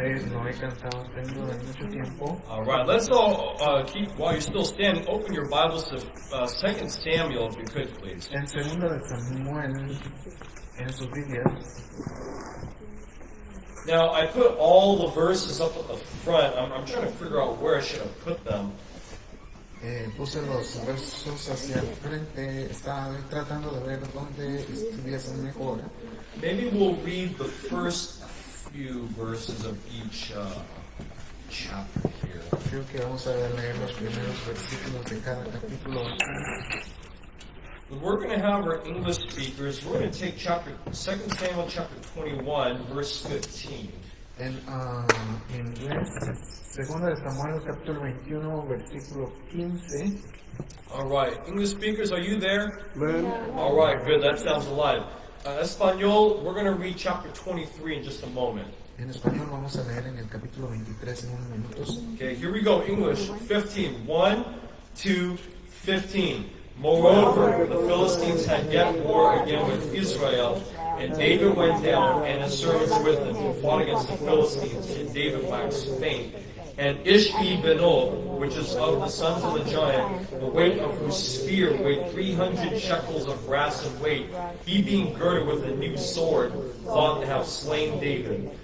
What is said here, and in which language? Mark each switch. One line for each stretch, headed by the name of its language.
Spanish: No he cantado este himno en mucho tiempo.
English: All right, let's all keep, while you're still standing, open your Bibles to 2 Samuel, if you could, please.
Spanish: En segundo de Samuel, en sus Biblias.
English: Now, I put all the verses up at the front. I'm trying to figure out where I should have put them.
Spanish: Puse los versos hacia el frente, estaba tratando de ver dónde estuviesen mejor.
English: Maybe we'll read the first few verses of each chapter here.
Spanish: Creo que vamos a leer los primeros versículos de cada capítulo.
English: We're going to have our English speakers. We're going to take 2 Samuel chapter 21, verse 15.
Spanish: En inglés, segundo de Samuel capítulo 21, versículo 15.
English: All right, English speakers, are you there? All right, good. That sounds alive. Espanol, we're going to read chapter 23 in just a moment.
Spanish: En español vamos a leer en el capítulo 23 en unos minutos.
English: Okay, here we go. English 15. 1, 2, 15. Moreover, the Philistines had yet war again with Israel, and David went down, and his servants with him, and fought against the Philistines, and David waxed faint. And Ishbi-Benob, which is of the sons of the giant, the weight of whose spear weighed 300 shekels of brass in weight, he being girded with a new sword, thought to have slain David.